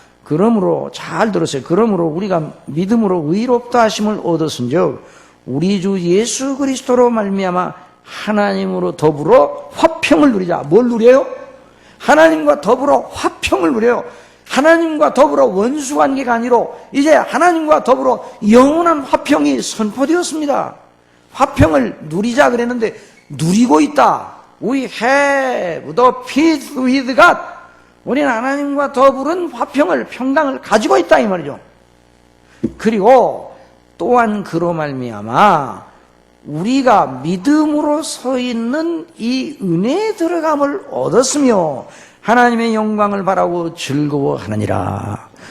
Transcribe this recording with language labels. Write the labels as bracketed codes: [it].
[ko] 그러므로 잘 들으세요. 그러므로 우리가 믿음으로 의롭다 하심을 얻었은즉 우리 주 예수 그리스도로 말미암아 하나님으로 더불어 화평을 누리자. 뭘 누려요? 하나님과 더불어 화평을 누려요. 하나님과 더불어 원수관계가 아니라 이제 하나님과 더불어 영원한 화평이 선포되었습니다. 화평을 누리자 그랬는데 누리고 있다. [en] We have the peace with God. [ko] 우리는 하나님과 더불은 화평을, 평강을 가지고 있다 이 말이죠. 그리고 또한 그로 말미암아 우리가 믿음으로 서 있는 이 은혜에 들어감을 얻었으며 하나님의 영광을 바라고 즐거워하느니라.